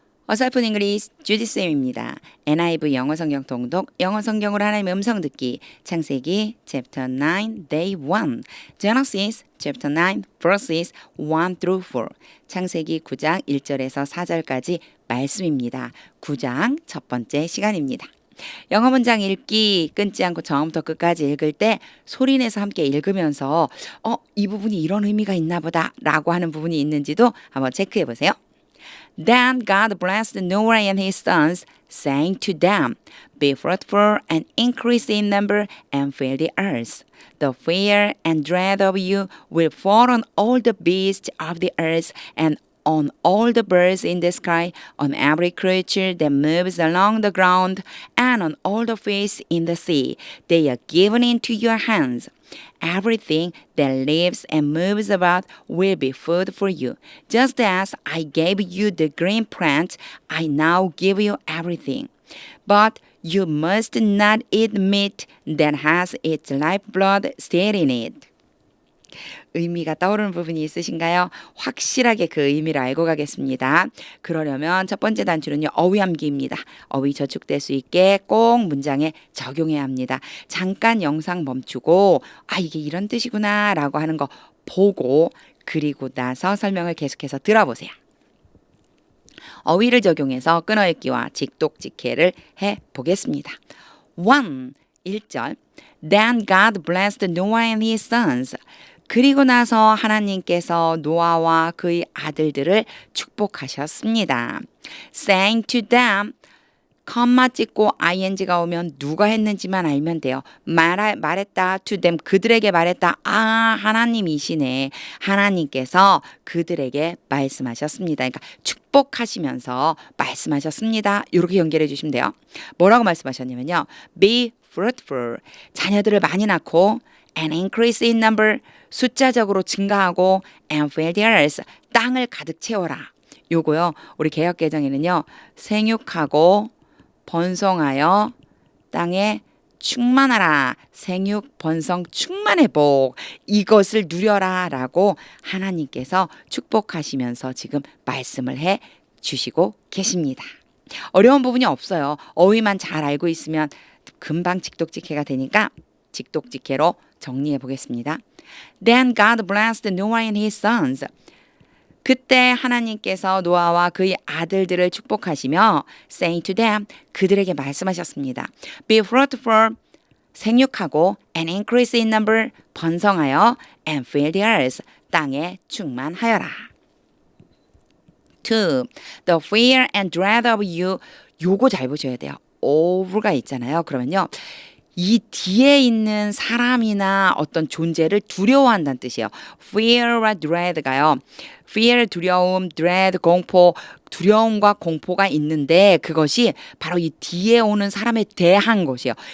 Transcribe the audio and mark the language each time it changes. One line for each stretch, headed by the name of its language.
Korean: 어설픈 잉글리시 주디쌤입니다. NIV 영어 성경 통독, 영어 성경으로 하나님의 음성 듣기, 창세기
English: chapter 9 day 1, Genesis chapter 9 verses 1 through 4,
Korean: 창세기 9장 1절에서 4절까지 말씀입니다. 9장 첫 번째 시간입니다. 영어 문장 읽기 끊지 않고 처음부터 끝까지 읽을 때 소리내서 함께 읽으면서 이 부분이 이런 의미가 있나 보다 라고 하는 부분이 있는지도 한번 체크해 보세요.
English: Then God blessed Noah and his sons, saying to them, Be fruitful and increase in number and fill the earth. The fear and dread of you will fall on all the beasts of the earth and on all the birds in the sky, on every creature that moves along the ground, and on all the fish in the sea. They are given into your hands. Everything that lives and moves about will be food for you. Just as I gave you the green plant, I now give you everything. But you must not eat meat that has its lifeblood still in it.
Korean: 의미가 떠오르는 부분이 있으신가요? 확실하게 그 의미를 알고 가겠습니다. 그러려면 첫 번째 단추는요, 어휘암기입니다. 어휘 저축될 수 있게 꼭 문장에 적용해야 합니다. 잠깐 영상 멈추고 이게 이런 뜻이구나 라고 하는 거 보고 그리고 나서 설명을 계속해서 들어보세요. 어휘를 적용해서 끊어읽기와 직독직해를 해보겠습니다. 1절
English: Then God blessed Noah and his sons.
Korean: 그리고 나서 하나님께서 노아와 그의 아들들을 축복하셨습니다.
English: Saying to them,
Korean: 컴마 찍고 ing가 오면 누가 했는지만 알면 돼요. 말했다
English: to them,
Korean: 그들에게 말했다. 하나님이시네. 하나님께서 그들에게 말씀하셨습니다. 그러니까 축복하시면서 말씀하셨습니다. 이렇게 연결해 주시면 돼요. 뭐라고 말씀하셨냐면요.
English: Be fruitful,
Korean: 자녀들을 많이 낳고
English: and increase in number,
Korean: 숫자적으로 증가하고
English: and fill the earth,
Korean: 땅을 가득 채워라. 요거요. 우리 개역개정에는요. 생육하고 번성하여 땅에 충만하라. 생육, 번성, 충만의 복. 이것을 누려라 라고 하나님께서 축복하시면서 지금 말씀을 해 주시고 계십니다. 어려운 부분이 없어요. 어휘만 잘 알고 있으면 금방 직독직해가 되니까 직독직해로 정리해 보겠습니다.
English: Then God blessed Noah and his sons.
Korean: 그때 하나님께서 노아와 그의 아들들을 축복하시며
English: saying to them,
Korean: 그들에게 말씀하셨습니다.
English: Be fruitful,
Korean: 생육하고
English: and increase in number,
Korean: 번성하여
English: and fill the earth,
Korean: 땅에 충만하여라.
English: 2. The fear and dread of you.
Korean: 요거 잘 보셔야 돼요. of가 있잖아요. 그러면요. 이 뒤에 있는 사람이나 어떤 존재를 두려워한다는 뜻이에요. fear와 dread가요. fear, 두려움, dread, 공포, 두려움과 공포가 있는데 그것이 바로 이 뒤에 오는 사람에 대한 것이에요.